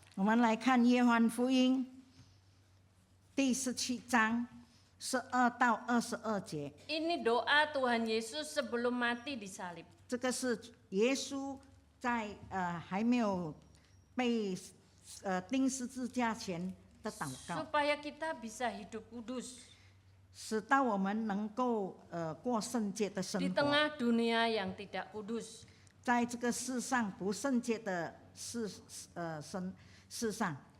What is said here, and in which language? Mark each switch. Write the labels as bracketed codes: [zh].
[zh] 我们来看约翰福音第17章12到22节， [id] Ini doa Tuhan Yesus sebelum mati disalib. [zh] 这个是耶稣在还没有被钉十字架前的祷告， [id] Supaya kita bisa hidup kudus [zh] 使到我们能够过圣洁的生 [id] di [zh] 活， [id] tengah dunia yang tidak kudus. [zh] 在这个世上不圣洁的世上。